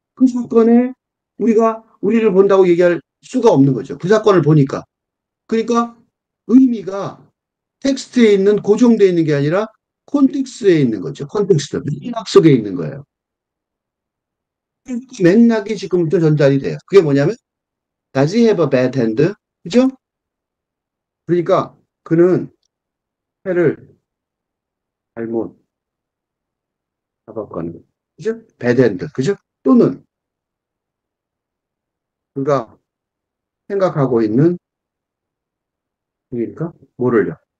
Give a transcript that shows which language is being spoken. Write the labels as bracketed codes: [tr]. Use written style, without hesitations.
[ko] 그 사건에 우리가 우리를 본다고 얘기할 수가 없는 거죠. 그 사건을 보니까. 그러니까 의미가 텍스트에 있는 고정되어 있는 게 아니라 콘텍스트에 있는 거죠. 콘텍스트. 맥락 속에 있는 거예요. 그 맥락이 지금부터 전달이 돼요. 그게 뭐냐면 [en] Does he have a bad hand? [ko] 그죠? 그러니까 그는 패를 잘못 잡았거나, 그죠? 배드핸드, 그죠? 또는 그가 생각하고 있는 중이니까 뭐를요?